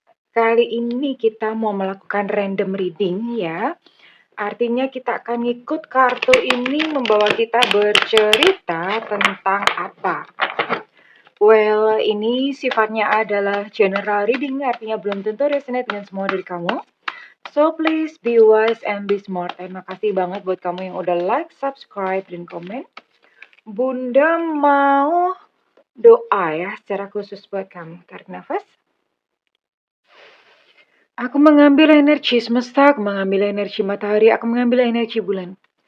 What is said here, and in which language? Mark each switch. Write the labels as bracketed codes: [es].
[id] Kali ini kita mau melakukan random reading ya. Artinya kita akan ngikut kartu ini membawa kita bercerita tentang apa. Well, ini sifatnya adalah general reading, artinya belum tentu resonate dengan semua dari kamu. [en] So, please be wise and be smart. [id] Terima kasih banget buat kamu yang udah like, subscribe, dan komen. Bunda mau doa ya secara khusus buat kamu. Tarik nafas. Aku mengambil energi semesta, aku mengambil energi matahari, aku mengambil energi bulan.